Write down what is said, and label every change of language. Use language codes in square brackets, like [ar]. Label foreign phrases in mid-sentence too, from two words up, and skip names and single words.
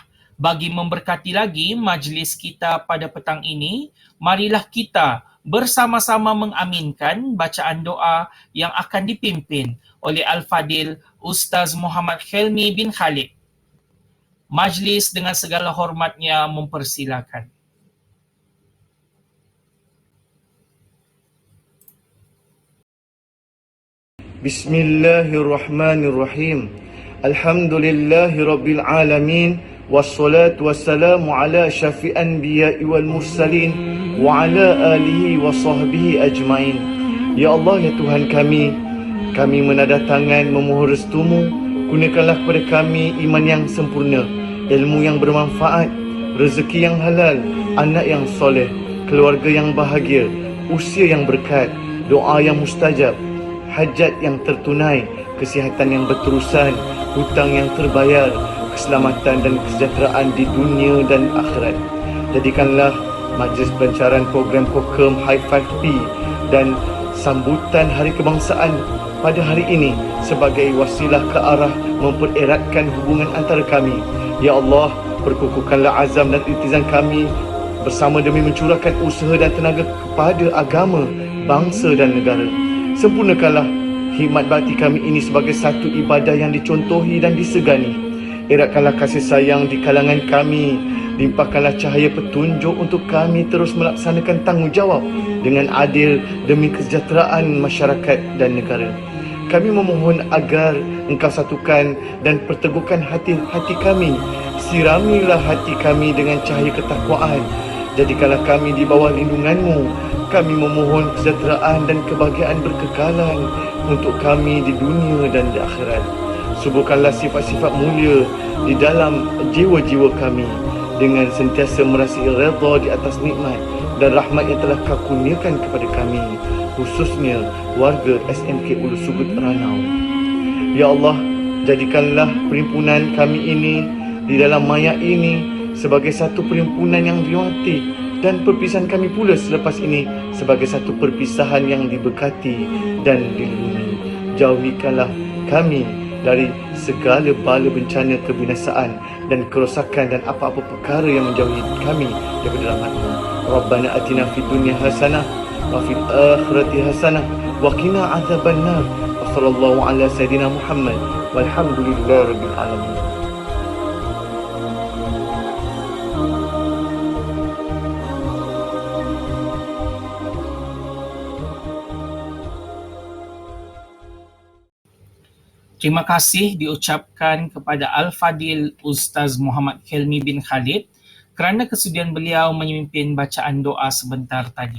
[ms] Bagi memberkati lagi majlis kita pada petang ini, marilah kita bersama-sama mengaminkan bacaan doa yang akan dipimpin oleh Al-Fadil Ustaz Muhammad Helmi bin Khalid. Majlis dengan segala hormatnya mempersilakan. [ar] Bismillahirrahmanirrahim. الحمد لله رب العالمين والصلاة والسلام على شفيع الأنبياء والمرسلين وعلى آله وصحبه أجمعين. [ms] Ya Allah, ya Tuhan kami menadah tangan memohon restumu. Gunakanlah kepada kami iman yang sempurna, ilmu yang bermanfaat, rezeki yang halal, anak yang soleh, keluarga yang bahagia, usia yang berkat, doa yang mustajab, hajat yang tertunai, kesihatan yang berterusan, hutang yang terbayar, keselamatan dan kesejahteraan di dunia dan akhirat. Jadikanlah majlis pelancaran program Kokem High 5P dan sambutan Hari Kebangsaan pada hari ini sebagai wasilah ke arah mempereratkan hubungan antara kami. Ya Allah, perkukuhkanlah azam dan iltizam kami bersama demi mencurahkan usaha dan tenaga kepada agama, bangsa dan negara. Sempurnakanlah hikmat bakti kami ini sebagai satu ibadah yang dicontohi dan disegani. Eratkanlah kasih sayang di kalangan kami. Limpahkanlah cahaya petunjuk untuk kami terus melaksanakan tanggungjawab dengan adil demi kesejahteraan masyarakat dan negara. Kami memohon agar Engkau satukan dan perteguhkan hati-hati kami. Siramilah hati kami dengan cahaya ketakwaan. Jadikanlah kami di bawah lindungan-Mu. Kami memohon kesejahteraan dan kebahagiaan berkekalan untuk kami di dunia dan di akhirat. Suburkanlah sifat-sifat mulia di dalam jiwa-jiwa kami dengan sentiasa merasai redha di atas nikmat dan rahmat yang telah Kau kurniakan kepada kami, khususnya warga SMK Ulu Sugut Ranau. Ya Allah, jadikanlah perhimpunan kami ini di dalam maya ini sebagai satu perhimpunan yang dihormati dan perpisahan kami pula selepas ini sebagai satu perpisahan yang diberkati dan dilindungi. Jauhikanlah kami dari segala bala bencana kebinasaan dan kerosakan dan apa-apa perkara yang menjauhi kami daripada rahmat-Mu. [ar] ربنا آتنا في الدنيا حسنة وفي الآخرة حسنة وقنا عذاب النار. وصلى الله على سيدنا محمد والحمد لله رب العالمين. [ms] Terima kasih diucapkan kepada Al-Fadil Ustaz Muhammad Helmi bin Khalid kerana kesudian beliau memimpin bacaan doa sebentar tadi.